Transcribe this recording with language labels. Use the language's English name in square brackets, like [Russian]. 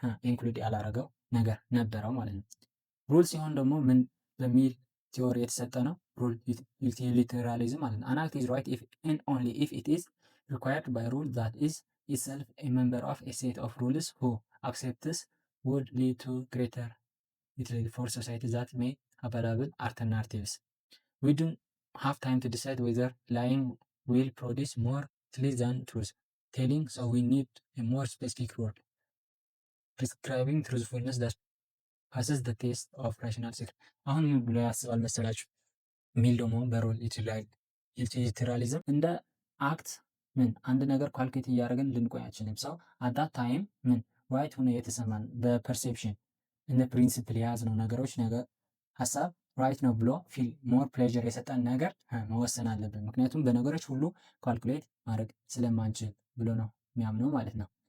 [Amharic] ኢንክሉድ ያላረገው ነገር ነበረው ማለት ነው። ሩል ሲሆን ደግሞ ምን በሚል ቲዎሪ የተሰጠ ነው። ሩል ዩቲሊታሪዝም ማለት ነው። [English] አን አክት ኢዝ ራይት ኢፍ ኤንድ ኦንሊ ኢፍ ኢት ኢዝ ሪኳየርድ ባይ ሩል ዛት ኢዝ ኢትሰልፍ ኤ ሜምበር ኦፍ ኤ ሴት ኦፍ ሩልስ ሁ አክሴፕትስ ውድ ሊድ ቱ ግሬተር ዩቲሊቲ ፎር ሶሳይቲ ዛት ሜይ available alternatives. We don't have time to decide whether lying will produce more truth than truth telling, so we need a more specific rule prescribing truthfulness that passes the test of rational security. [Amharic] አሁን ምን ብሎ ያስባል መሰላችሁ? ሚል ደግሞ በሩል ዩቲሊታሪዝም እንደ አክት ምን አንድ ነገር ኳልኩሌት እያደረግን ልንቆይ አንችልም። ሰው አዳት ታይም ምን ራይት ሆነ የተሰማን በፐርሴፕሽን እንደ ፕሪንሲፕል የያዝነው ነገሮች ነገር ሀሳብ ራይት ነው ብሎ ፊል ሞር ፕሌዥር የሰጠን ነገር መወሰን አለብን። ምክንያቱም በነገሮች ሁሉ ካልኩሌት ማድረግ ስለማንችል ብሎ ነው የሚያምነው ማለት ነው።